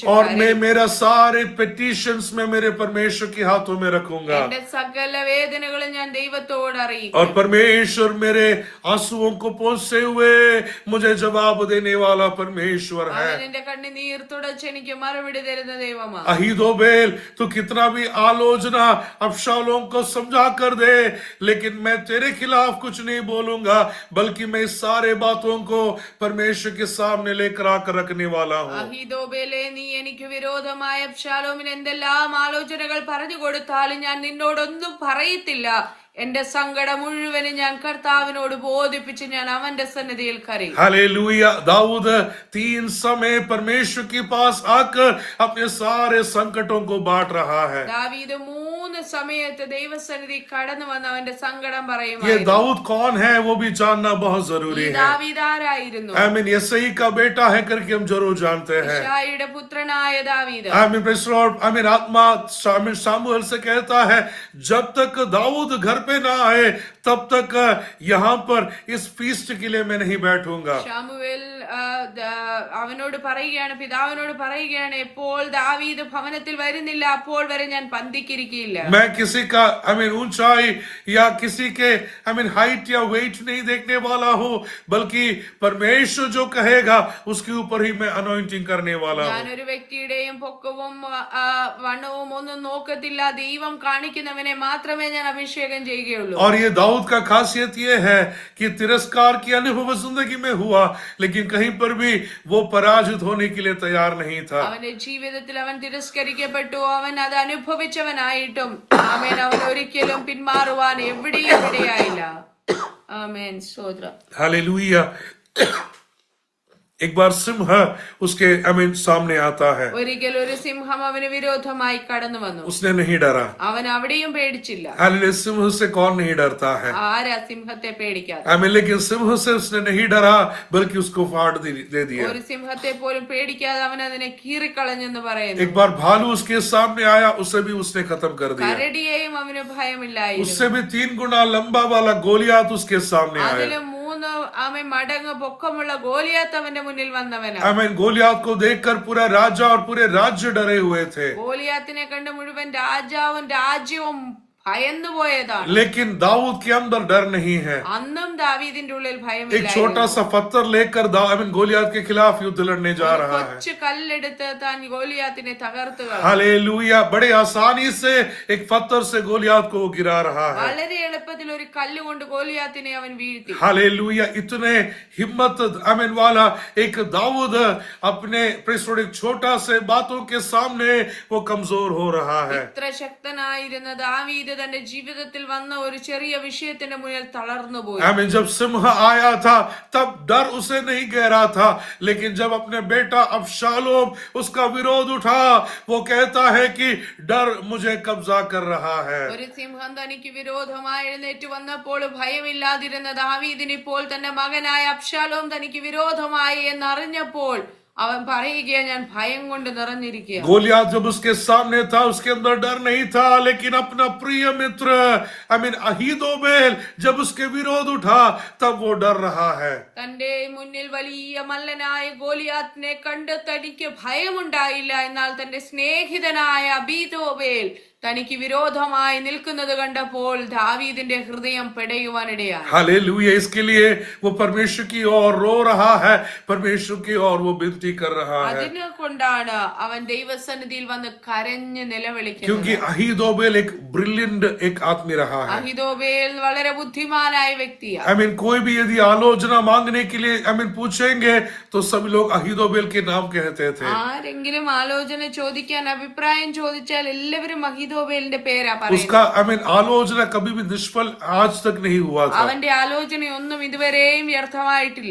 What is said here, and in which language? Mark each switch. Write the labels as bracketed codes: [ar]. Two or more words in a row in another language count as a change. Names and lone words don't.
[hi] और [ml] കരയും. [hi] मैं मेरा सारे पिटिशंस में मेरे परमेश्वर के हाथों में रखूंगा. [ml] എന്റെ സകല വേദനകളും ഞാൻ ദൈവത്തോട് അറിയിക്കും. [hi] और परमेश्वर मेरे आंसुओं को पोंछते हुए मुझे जवाब देने वाला परमेश्वर है. [ml] അവൻ എന്റെ കണ്ണുനീർ തുടച്ച് എനിക്ക് മറുപടി തരുന്ന ദൈവമാണ്. [hi] अहीदोबेल तू कितना भी आलोचना अबशालोम को समझा कर दे, लेकिन मैं तेरे खिलाफ कुछ नहीं बोलूंगा, बल्कि मैं इस सारे बातों को परमेश्वर के सामने लेकर आकर रखने वाला हूँ. [ml] അഹീതോബേലേ, നീ എനിക്ക് വിരോധമായ അബ്ശാലോമിന് എന്തെല്ലാം ആലോചനകൾ പറഞ്ഞു കൊടുത്താലും ഞാൻ നിന്നോടൊന്നും പറയത്തില്ല. എന്റെ സങ്കടം മുഴുവനും ഞാൻ കർത്താവിനോട് ബോധിപ്പിച്ച് ഞാൻ അവന്റെ സന്നിധിയിൽ കരയും. [hi] हालेलुया. दाऊद 3 समय परमेश्वर के पास आकर अपने सारे संकटों को बांट रहा है. [ml] ദാവീദ് 3 സമയത്ത് ദൈവസന്നിധി കടന്നു വന്ന് അവന്റെ സങ്കടം [hi] ये [ml] പറയുമായിരുന്നു. [hi] दाऊद कौन है वो भी जानना बहुत जरूरी [ml] ഈ [hi] है. [ml] ദാവീദ് ആരായിരുന്നു? [hi] आमीन. यिसई का बेटा है करके हम जरूर जानते हैं. [ml] യിശായിയുടെ പുത്രനായ ദാവീദ്. [hi] आमीन. [en] praise the Lord. [hi] आमीन. आत्मा आमीन सामुएल से कहता है जब तक दाऊद घर पे ना आए तब तक यहाँ पर इस फीस्ट के लिए मैं नहीं बैठूंगा. [ml] ശമൂവേൽ അവനോട് പറയുകയാണ്, പിതാവിനോട് പറയുകയാണ്, എപ്പോൾ ദാവീദ് ഭവനത്തിൽ വരുന്നില്ല അപ്പോൾ വരെ ഞാൻ പന്തിക്കിരിക്കില്ല. [hi] मैं किसी का आमीन ऊंचाई या किसी के आमीन हाइट या वेट नहीं देखने वाला हूँ, बल्कि परमेश्वर जो कहेगा उसके ऊपर ही मैं अनॉइंटिंग करने वाला हूँ. [ml] ഞാനൊരു വ്യക്തിയുടെയും പൊക്കവും വണ്ണവും ഒന്നും നോക്കത്തില്ല, ദൈവം കാണിക്കുന്നവനെ മാത്രമേ ഞാൻ അഭിഷേകം ചെയ്യുകയുള്ളൂ. [hi] और ये दाऊद का खासियत ये है कि तिरस्कार की अनुभव जिंदगी में हुआ, लेकिन कहीं पर भी वो पराजित होने के लिए तैयार नहीं था. [ml] അവന്റെ ജീവിതത്തിൽ അവൻ തിരസ്കരിക്കപ്പെട്ടു, അവൻ അത് അനുഭവിച്ചവനായിട്ടും ആമേൻ അവൻ ഒരിക്കലും പിന്മാറുവാൻ എവിടെയും ഇടയായില്ല. ആമേൻ. സ്തോത്രം. [hi] हालेलुया. एक बार सिंह उसके आमीन सामने आता है. [ml] ഒരിക്കൽ ഒരു സിംഹം അവന് വിരോധമായി കടന്നു വന്നു. [hi] उसने नहीं डरा. [ml] അവൻ അവിടെയും പേടിച്ചില്ല. [hi] हालेलुया. सिंह से कौन नहीं डरता है? [ml] ആരാ സിംഹത്തെ പേടിക്കാതെ? [hi] आमीन. लेकिन सिंह से उसने नहीं डरा बल्कि उसको फाड़ दे दिया. [ml] ഒരു സിംഹത്തെ പോലും പേടിക്കാതെ അവൻ അതിനെ കീറിക്കളഞ്ഞെന്ന് പറയുന്നു. [hi] एक बार भालू उसके सामने आया, उसे भी उसने खत्म कर दिया. [ml] കരടിയെയും അവന് ഭയമില്ലായിരുന്നു. [hi] उससे भी 3 गुना लंबा वाला गोलियात उसके सामने आया. [ml] അതിലും 3 ആമേൻ മടങ്ങ് പൊക്കമുള്ള ഗോലിയാത്ത് അവന്റെ മുന്നിൽ വന്നവനാ. [hi] आमीन. गोलियात को देखकर पूरा राजा और पूरे राज्य डरे हुए थे. [ml] ഗോലിയാത്തിനെ കണ്ട് മുഴുവൻ രാജാവും രാജ്യവും ഭയന്നു പോയതാണ്. [hi] लेकिन दाऊद के अंदर डर नहीं है. [ml] അന്നും ദാവീദിന്റെ ഉള്ളിൽ [hi] एक [ml] ഭയമില്ലായിരുന്നു. [hi] छोटा सा पत्थर लेकर आमीन गोलियात के खिलाफ युद्ध लड़ने जा रहा है. [ml] കൊച്ചു കല്ലെടുത്ത് താൻ ഗോലിയാത്തിനെ തകർത്തു കളഞ്ഞു. [hi] हालेलुया. बड़े आसानी से एक पत्थर से गोलियात को वो गिरा रहा है. [ml] വളരെ എളുപ്പത്തിൽ ഒരു കല്ലുകൊണ്ട് ഗോലിയാത്തിനെ അവൻ വീഴ്ത്തി. [hi] हालेलुया. इतने हिम्मत आमीन वाला एक दाऊद अपने एक छोटा से बातों के सामने वो कमजोर हो रहा है. [ml] ഇത്ര ശക്തനായിരുന്ന ദാവീദ് തന്റെ ജീവിതത്തിൽ വന്ന ഒരു ചെറിയ വിഷയത്തിന്റെ മുന്നിൽ തളർന്നു പോയി. [hi] आमीन. जब सिंह आया था तब डर उसे नहीं गहरा था, लेकिन जब अपने बेटा अबशालोम उसका विरोध उठा, वो कहता है कि डर मुझे कब्जा कर रहा है. [ml] ഒരു സിംഹം തനിക്ക് വിരോധമായി എഴുന്നേറ്റ് വന്നപ്പോൾ ഭയമില്ലാതിരുന്ന ദാവീദിന് ഇപ്പോൾ തന്റെ മകനായ അബ്ശാലോം തനിക്ക് വിരോധമായി എന്നറിഞ്ഞപ്പോൾ അവൻ പറയുകയാ, ഞാൻ ഭയം കൊണ്ട് നിറഞ്ഞിരിക്കുക. [hi] गोलियात जब उसके सामने था उसके अंदर डर नहीं था, लेकिन अपना प्रिय मित्र आमीन अहीदोबेल जब उसके विरोध उठा तब वो डर रहा है. [ml] തന്റെ മുന്നിൽ വലിയ മല്ലനായ ഗോലിയാത്തിനെ കണ്ട് തനിക്ക് ഭയമുണ്ടായില്ല, എന്നാൽ തന്റെ സ്നേഹിതനായ അബീതോബേൽ തനിക്ക് വിരോധമായി നിൽക്കുന്നത് കണ്ടപ്പോൾ ദാവീദിന്റെ ഹൃദയം പെടയുവാനിടയായി. [hi] हालेलुया. इसके लिए वो परमेश्वर की ओर रो रहा है, परमेश्वर की ओर वो विनती कर रहा है. [ml] അതിനെ കൊണ്ടാണ് അവൻ ദൈവസന്നിധിയിൽ വന്ന് കരഞ്ഞ് നിലവിളിക്കുന്നത്. [hi] क्योंकि अहीदोबेल एक ब्रिलियंट एक आदमी रहा है. [ml] അഹിതോബേൽ വളരെ ബുദ്ധിമാനായ വ്യക്തിയാണ്. [hi] आमीन. कोई भी यदि आलोचना मांगने के लिए आमीन पूछेंगे तो सभी लोग अहीदोबेल के नाम कहते थे. [ml] ആരെങ്കിലും ആലോചന ചോദിക്കാൻ അഭിപ്രായം ചോദിച്ചാൽ എല്ലാവരും അഹിതോബേലിന്റെ പേരാ പറയുന്നത്. [hi] उसका आमीन आलोचना कभी भी निष्फल आज तक नहीं हुआ था. [ml] അവന്റെ ആലോചനയൊന്നും ഇതുവരെയും വ്യർത്ഥമായിട്ടില്ല.